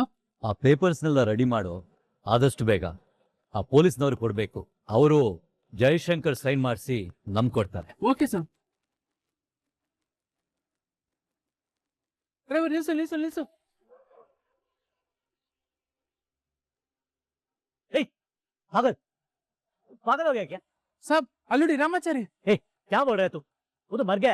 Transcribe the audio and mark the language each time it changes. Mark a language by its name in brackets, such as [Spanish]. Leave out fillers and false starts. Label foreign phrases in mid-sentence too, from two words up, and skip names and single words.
[Kannada] ಆ ಪೇಪರ್ಸ್ನೆಲ್ಲ ರೆಡಿ ಮಾಡು, ಆದಷ್ಟು ಬೇಗ. ಆ ಪೊಲೀಸ್ನವ್ರು ಕೊಡ್ಬೇಕು. ಅವರು ಜಯಶಂಕರ್ ಸೈನ್ ಮಾಡಿಸಿ ನಮ್ ಕೊಡ್ತಾರೆ. [English] okay sir. [Kannada] ನಿಲ್ಸು ನಿಲ್ಸು ನಿಲ್ಸು. [Hindi] पागल पागल हो गया क्या? साहब अल्लूडी रामाचारी. क्या बोल रहे तू? वो तो मर गया.